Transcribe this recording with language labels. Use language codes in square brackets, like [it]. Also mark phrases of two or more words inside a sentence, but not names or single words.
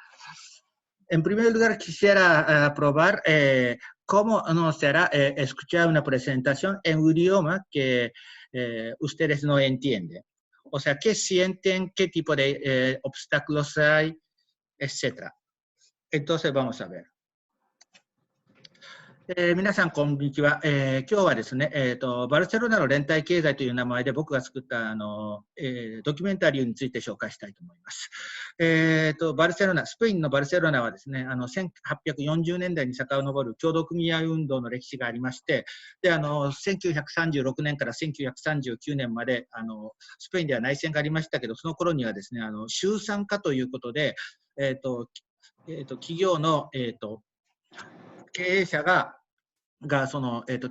[es] En primer lugar, quisiera probar cómo nos será escuchar una presentación en un idioma que ustedes no entienden. O sea, ¿qué sienten? ¿Qué tipo de obstáculos hay? Etcétera. Entonces, vamos a ver. [ja] 皆さん、こんにちは。今日はですね、バルセロナの連帯経済という名前で僕が作ったドキュメンタリーについて紹介したいと思います。バルセロナ、スペインのバルセロナはですね、1840年代に遡る協同組合運動の歴史がありまして、で1936年から1939年までスペインでは内戦がありましたけど、その頃にはですね、集産化ということで、企業の、経営者がその、